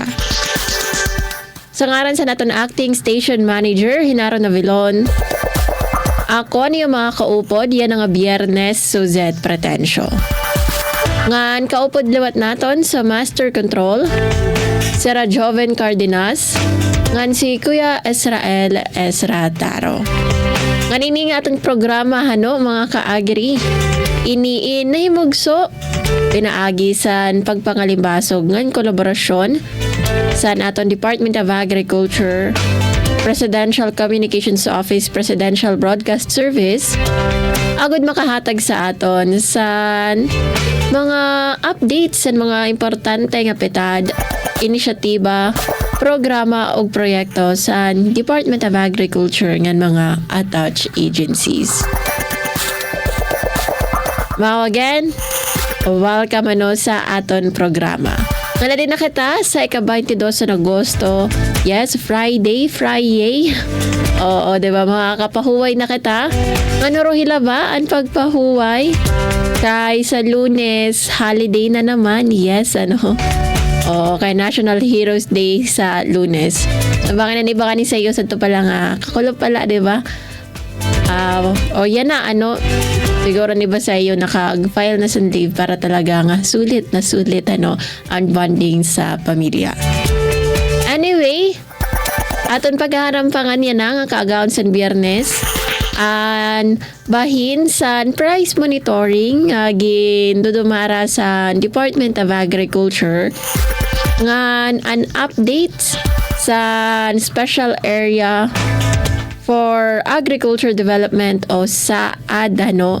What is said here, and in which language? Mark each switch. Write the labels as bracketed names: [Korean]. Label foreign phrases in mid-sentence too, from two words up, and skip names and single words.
[Waray] Sa ngaran sa naton [English] acting station manager, [Waray] Hinaro Navilon, ako niyo mga kaupod, yan nga Biyernes, Suzette Pretensio. Ngan kaupod liwat naton sa [English] Master Control, [Waray] Sir Joven Cardenas, ngan si Kuya Israel Ezra Taro. Ngan ini nga atong programa hano mga kaagri, iniin na himugso, pinaagi san pagpangalimbasog ngan kolaborasyon sa aton Department of Agriculture, Presidential Communications Office, Presidential Broadcast Service, agud makahatag sa aton sa mga updates sa mga importante nga petad, inisyatiba, programa o proyekto sa Department of Agriculture ngan mga [English] attached agencies. [Waray] Mao again, welcome ano sa aton programa. Nga din na kita sa ika-22 ng Agosto. [English] Yes, Friday. [Waray] Oo, diba mga kapahuway na kita? Ano rohila ba ang pagpahuway? Kay sa Lunes, holiday na naman. Yes, ano? Oo, kay National Heroes Day sa Lunes. Baka na ni sa iyo sa ito pala nga. Kakulo pala, diba? Yan na, ano? Siguro ni ba sa iyo naka-file na sa leave para talaga nga sulit ano ang bonding sa pamilya. Anyway, aton pagharampangan yan nga kaagaon sa Biyernes an bahin sa [English] price monitoring [Waray] gindudumara sa Department of Agriculture ngan an updates sa special area for Agriculture Development o sa ADANO.